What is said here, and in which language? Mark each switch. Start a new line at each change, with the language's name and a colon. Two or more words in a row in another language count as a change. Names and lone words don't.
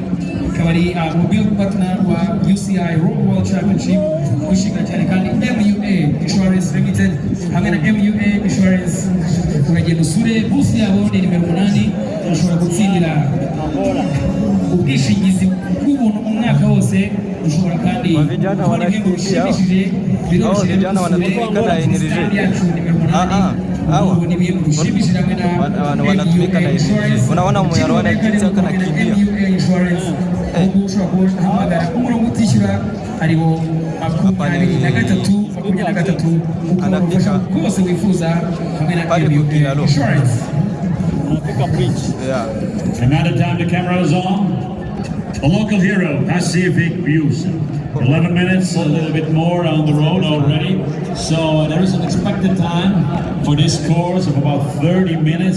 Kinyarwanda: Ikaba ari
English: mobile partner
Kinyarwanda: wa UCI Road World Championship, wishimira cyane kandi MUA Insurance Limited hamwe na MUA Insurance. Uragenda usure booth yabo ni nimero 8, ushobora gutsindira ubwishingizi bw'ubuntu umwaka wose. Ushobora kandi kubona ibintu bishimishije, biroroshye
Swahili: vijana wanatumika na energy.
Kinyarwanda: Ni ibintu bishimishije hamwe na
Swahili: wanatumika na energy. Unaona Munyarwanda jinsi akanakimbia.
Kinyarwanda: Ubu ushobora kuhamagara umurongo utishyura ariwo 23 ukabafasha kose wifuza hamwe na Insurance.
English: Another time the camera is on. A local hero, Pacific Views. 11 minutes, a little bit more on the road already. So there is an expected time for this course of about 30 minutes.